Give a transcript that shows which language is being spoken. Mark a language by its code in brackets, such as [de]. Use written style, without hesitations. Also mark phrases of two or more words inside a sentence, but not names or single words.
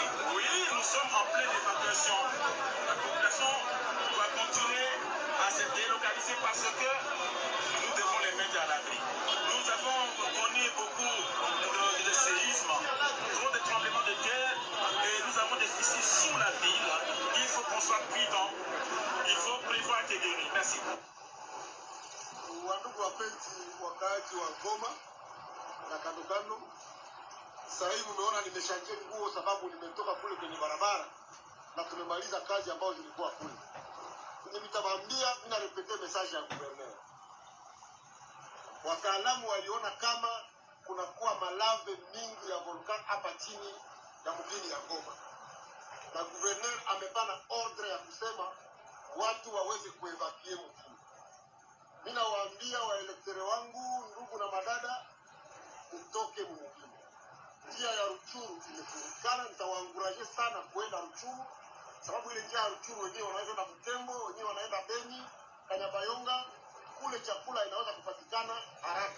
[fr] Oui, nous sommes en pleine évacuation. La population doit continuer à se délocaliser parce que nous devons les mettre à l'abri. Nous avons connu beaucoup de séismes, trop de tremblements de terre et nous avons des fissures sous la ville. Il faut qu'on soit prudent. Il faut prévoir que guérir. Merci. [sw] Wandugu wapenzi wakaaji wa Goma na kando kando, sasa hivi umeona nimeshangia nguo sababu nimetoka kule kwenye barabara na tumemaliza kazi ambayo zilikuwa kule. Nimetabambia na repete message ya gouverneur. Wataalamu waliona kama kunakuwa malave mingi ya volcan hapa chini ya mjini ya Goma. Na gouverneur amepana ordre ya kusema watu waweze kuevacuer mjini. Mimi nawaambia waelektere wangu, ndugu na madada, mtoke mjini. Njia ya Ruchuru imefurikana, nitawaanguraje sana kwenda Ruchuru. Sababu ile njia ya Ruchuru wenyewe wanaweza na Butembo, wenyewe wanaenda Beni, Kanyabayonga, kule chakula inaweza kupatikana haraka.